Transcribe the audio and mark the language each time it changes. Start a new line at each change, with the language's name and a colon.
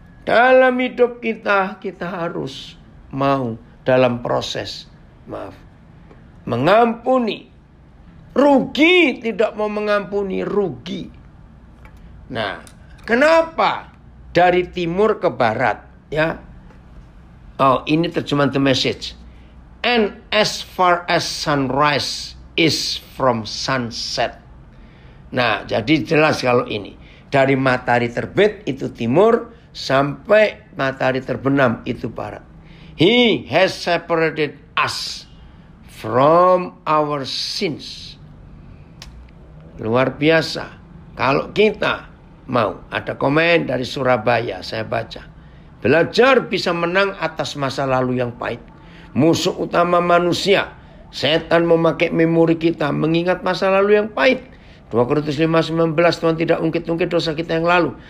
Indonesian: Dalam hidup kita, kita harus mau dalam proses. Mengampuni. Rugi tidak mau mengampuni, rugi. Nah, kenapa dari timur ke barat? Ya. Oh, ini terjemahan The Message.
English: And as far as sunrise is from sunset.
Indonesian: Nah, jadi jelas kalau ini. Dari matahari terbit itu timur, sampai matahari terbenam itu barat.
English: He has separated us from our sins.
Indonesian: Luar biasa. Kalau kita mau, ada komen dari Surabaya, saya baca. Belajar bisa menang atas masa lalu yang pahit. Musuh utama manusia, setan memakai memori kita mengingat masa lalu yang pahit. 2 Korintus 5:19, Tuhan tidak ungkit-ungkit dosa kita yang lalu.